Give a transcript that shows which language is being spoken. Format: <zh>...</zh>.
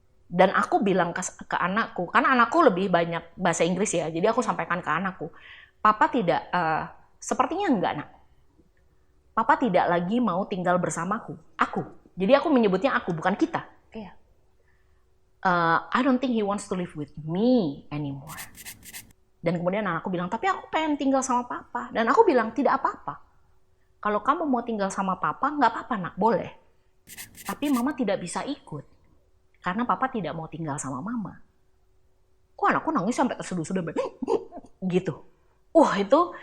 <id>Dan aku bilang ke anakku, karena anakku lebih banyak bahasa Inggris ya, jadi aku sampaikan ke anakku, Papa tidak, sepertinya enggak nak. Papa tidak lagi mau tinggal bersamaku. Aku. Jadi aku menyebutnya aku, bukan kita. Iya.</id> <en>I don't think he wants to live with me anymore.</en> <id>Dan kemudian anakku bilang, tapi aku pengen tinggal sama Papa. Dan aku bilang, tidak apa-apa. Kalau kamu mau tinggal sama Papa, nggak apa-apa nak, boleh. Tapi Mama tidak bisa ikut. Karena Papa tidak mau tinggal sama Mama. Kok anakku nangis sampai terseduh-seduh. Gitu. Itu</id>